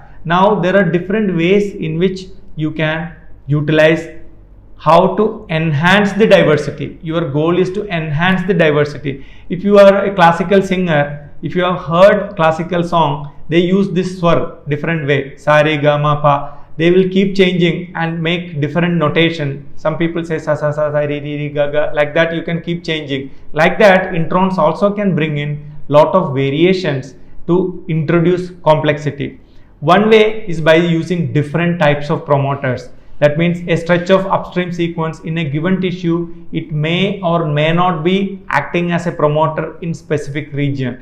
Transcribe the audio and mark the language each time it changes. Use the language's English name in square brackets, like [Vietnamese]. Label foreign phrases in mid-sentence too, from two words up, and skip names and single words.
[English] Now there are different ways in which you can utilize how to enhance the diversity. Your goal is to enhance the diversity. If you are a classical singer, if you have heard classical song, they use this swar different way, [Hindi] सा रे ग म प. [English] They will keep changing and make different notation. Some people say [Hindi] सा सा सा सा रे रे रे ग ग, [English] like that you can keep changing. Like that, introns also can bring in lot of variations to introduce complexity. One way is by using different types of promoters. That means a stretch of upstream sequence in a given tissue, it may or may not be acting as a promoter in specific region.